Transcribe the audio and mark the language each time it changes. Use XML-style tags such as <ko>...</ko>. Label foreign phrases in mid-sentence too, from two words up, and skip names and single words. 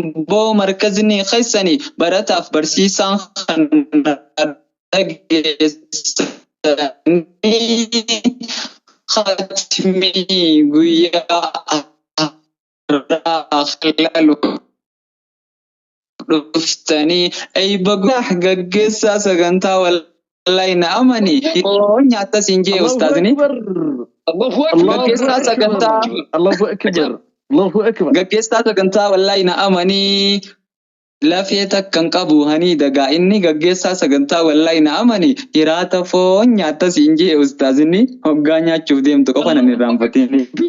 <om>Boo markazni keessanii barataaf barsiisaan kan dhageessanii khatmii guyyaa irraa lalu dhuftanii eeyba guyyaa gaggeessaa sagantaa wallaahi na amani. Oo nyaata siin jee Allahu ustaazni. Akbar.</om> <ar>الله أكبر.</ar> <om>Gaggeessaa sagantaa.</om> <ar>الله أكبر. الله أكبر.</ar> <om>Gaggeessaa sagantaa wallaahi na amanii. Lafee takkan qabu hani dagaa inni gaggeessaa sagantaa wallaahi na amani hiraata foon nyaata siin jee ustaazni hoggaa nyaachuuf deemtu qofa nan irraanfatini.</om>